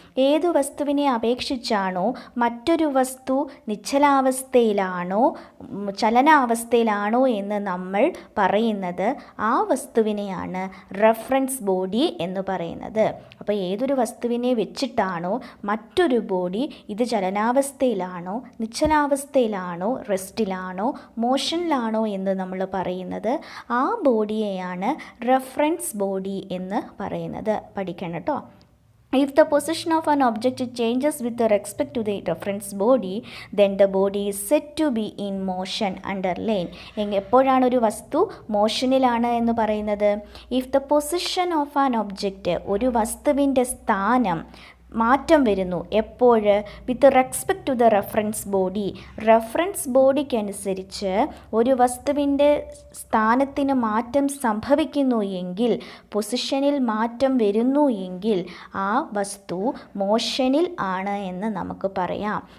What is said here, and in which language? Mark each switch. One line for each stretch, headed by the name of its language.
Malayalam: ഏതു വസ്തുവിനെ അപേക്ഷിച്ചാണോ മറ്റൊരു വസ്തു നിശ്ചലാവസ്ഥയിലാണോ ചലനാവസ്ഥയിലാണോ എന്ന് നമ്മൾ പറയുന്നത് ആ വസ്തുവിനെയാണ് റെഫറൻസ് ബോഡി എന്ന് പറയുന്നത്. അപ്പോൾ ഏതൊരു വസ്തുവിനെ വെച്ചിട്ടാണോ മറ്റൊരു ബോഡി ഇത് ചലനാവസ്ഥയിലാണോ നിശ്ചലാവസ്ഥയിലാണോ റെസ്റ്റിലാണോ മോഷനിലാണോ എന്ന് നമ്മൾ പറയുന്നത് ആ ബോഡിയെയാണ് റെഫറൻസ് ബോഡി എന്ന് പറയുന്നത്. പഠിക്കണം കേട്ടോ.
English: If the position of an object changes with respect to the reference body, then the body is said to be in motion. Underline.
Malayalam: എപ്പോഴാണ് ഒരു വസ്തു മോഷനിലാണ് എന്ന് പറയുന്നത്?
English: If the position of an object,
Malayalam: ഒരു വസ്തുവിൻ്റെ സ്ഥാനം മാറ്റം വരുന്നു എപ്പോൾ?
English: With respect to the reference body.
Malayalam: Reference ബോഡിക്കനുസരിച്ച് ഒരു വസ്തുവിൻ്റെ സ്ഥാനത്തിന് മാറ്റം സംഭവിക്കുന്നു എങ്കിൽ, പൊസിഷനിൽ മാറ്റം വരുന്നു എങ്കിൽ ആ വസ്തു മോഷനിൽ ആണ് എന്ന് നമുക്ക് പറയാം.